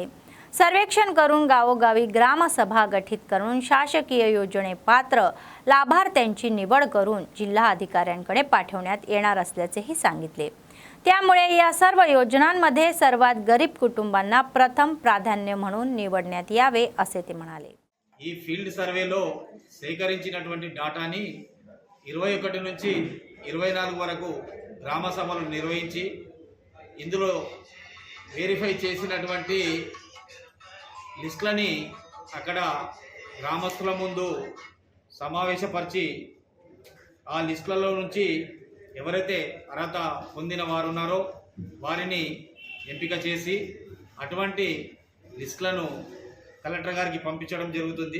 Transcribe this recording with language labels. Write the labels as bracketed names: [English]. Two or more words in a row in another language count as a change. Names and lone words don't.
[Marathi] सर्वेक्षण करून गावोगावी ग्रामसभा गठीत करून शासकीय योजने पात्र लाभार्थ्यांची निवड करून जिल्हा अधिकाऱ्यांकडे पाठवण्यात येणार असल्याचेही सांगितले। त्यामुळे या सर्व योजनांमध्ये सर्वात गरीब कुटुंबांना प्रथम प्राधान्य म्हणून निवडण्यात यावे असे ते म्हणाले। [Telugu] ఈ [English] field survey [Telugu] సేకరించినటువంటి డాటాని 21 నుంచి 24 వరకు గ్రామ సభలు నిర్వహించి ఇందులో వెరిఫై చేసినటువంటి లిస్టులని అక్కడ గ్రామస్తుల ముందు సమావేశపరిచి ఆ లిస్టులలో నుంచి ఎవరైతే అర్హత పొందిన వారు ఉన్నారో వారిని ఎంపిక చేసి అటువంటి లిస్టులను కలెక్టర్ గారికి పంపించడం జరుగుతుంది।